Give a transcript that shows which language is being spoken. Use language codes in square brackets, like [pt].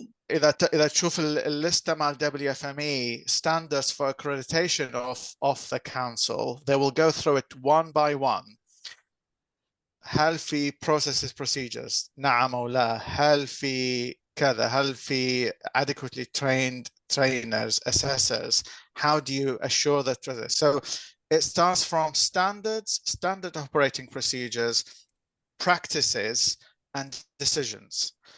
[ar] إذا تشوف الليستة مع [en] WFME standards for accreditation of the council, they will go through it one by one. [ar] هل في [en] processes procedures؟ [ar] نعم أو لا. هل في كذا؟ هل في [en] adequately trained trainers, assessors? How do you assure that? So it starts from standards, standard operating procedures, practices, and decisions.